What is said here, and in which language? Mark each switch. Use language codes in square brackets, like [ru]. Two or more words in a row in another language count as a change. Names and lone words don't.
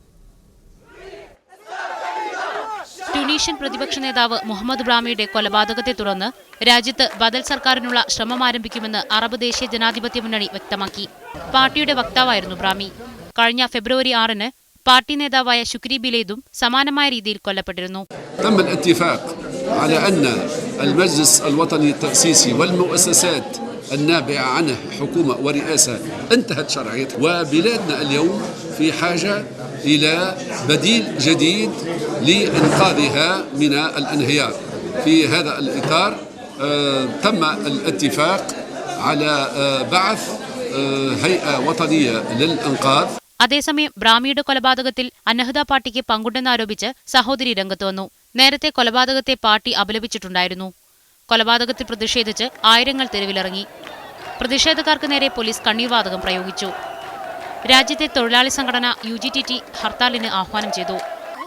[ml] തുനീഷ്യൻ പ്രതിപക്ഷ നേതാവ് മുഹമ്മദ് ബ്രാഹിമിയുടെ കൊലപാതകത്തെ തുടർന്ന് രാജ്യത്ത് ബദൽ സർക്കാരിനുള്ള ശ്രമം ആരംഭിക്കുമെന്ന് അറബ് ദേശീയ ജനാധിപത്യ മുന്നണി വ്യക്തമാക്കി. പാർട്ടിയുടെ വക്താവായിരുന്നു ബ്രാഹിമി. കഴിഞ്ഞ ഫെബ്രുവരി 6-ന് പാർട്ടി നേതാവായ ശുക്രി ബിലേദും സമാനമായ രീതിയിൽ കൊല്ലപ്പെട്ടിരുന്നു. [ar] النابعة عنه حكومة ورئاسة انتهت شرعيتها وبلادنا اليوم في حاجة إلى بديل جديد لإنقاذها من الانهيار. في هذا الإطار تم الاتفاق على بعث هيئة وطنية للإنقاذ. [ml] അതേസമയം ബ്രാഹിമിയുടെ കൊലപാതകത്തിൽ അന്നഹദ പാർട്ടിക്ക് പങ്കുണ്ടെന്നാരോപിച്ച് സഹോദരി രംഗത്ത് വന്നു. നേരത്തെ കൊലപാതകത്തെ പാർട്ടി അപലപിച്ചിട്ടുണ്ടായിരുന്നു. കൊലപാതകത്തിൽ പ്രതിഷേധിച്ച് ആയിരങ്ങൾ തെരുവിലിറങ്ങി. പ്രതിഷേധക്കാർക്ക് നേരെ പോലീസ് കണ്ണീർവാതകം പ്രയോഗിച്ചു. രാജ്യത്തെ തൊഴിലാളി സംഘടന UGTT ഹർത്താലിന് ആഹ്വാനം ചെയ്തു.